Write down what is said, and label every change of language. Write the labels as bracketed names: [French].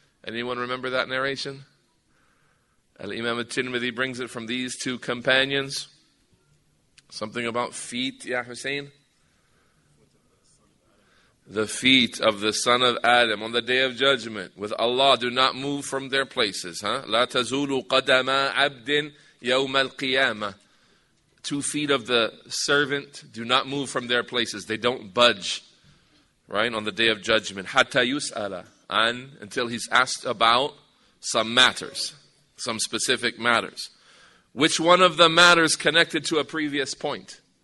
[English] Anyone remember that narration? Al-Imam al-Tirmidhi brings it from these 2 companions. Something about feet, Ya Hussein? The feet of the son of Adam on the day of judgment with Allah do not move from their places. [Arabic] لا تزول قدما عبد يوم القيامة. [English] 2 feet of the servant do not move from their places. They don't budge, right, on the day of judgment. [Arabic] حتى يسأل عن, [English] until he's asked about some matters, some specific matters. Which one of the matters connected to a previous point?